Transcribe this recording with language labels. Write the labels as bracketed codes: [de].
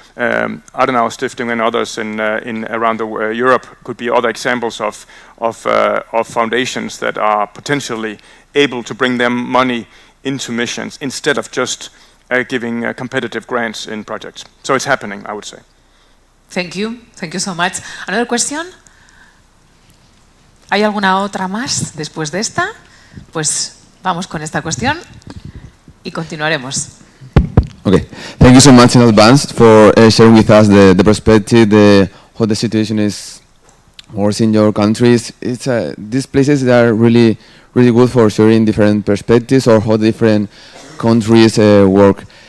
[en] Adenauer Stiftung and others in around Europe could be other examples of foundations that are potentially able to bring them money into missions instead of just giving competitive grants in projects. So it's happening, I would say. Thank you so much. Another question? [es] ¿Hay alguna otra más después de esta? Pues vamos con esta cuestión y continuaremos. [en] Okay, thank you so much in advance for sharing with us the perspective, how the situation is worse in your countries. It's these places that are really good for sharing different perspectives or how different countries work.